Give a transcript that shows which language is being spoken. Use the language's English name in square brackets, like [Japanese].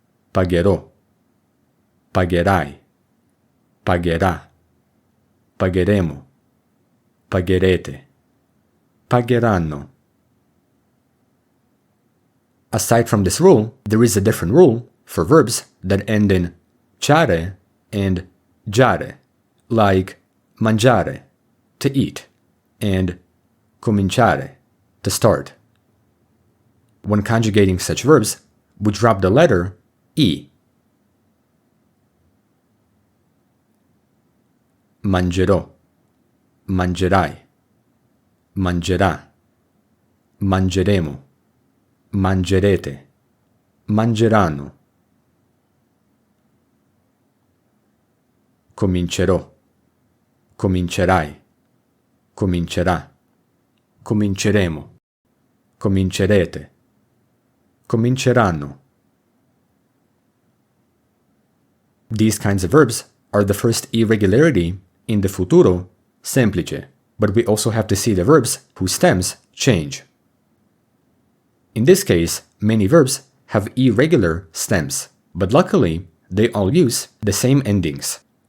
[Italian] Pagherò, pagherai, pagherà, pagheremo, pagherete, pagheranno. [English] Aside from this rule, there is a different rule for verbs that end in ciare and giare, like mangiare, to eat, and cominciare, to start. When conjugating such verbs, we drop the letter E. [Italian] Mangerò, mangerai, mangerà, mangeremo, mangerete, mangeranno. Comincerò, comincerai, comincerà, cominceremo, comincerete, cominceranno. [English] These kinds of verbs are the first irregularity in the futuro semplice, but we also have to see the verbs whose stems change. In this case, many verbs have irregular stems, but luckily, they all use the same endings.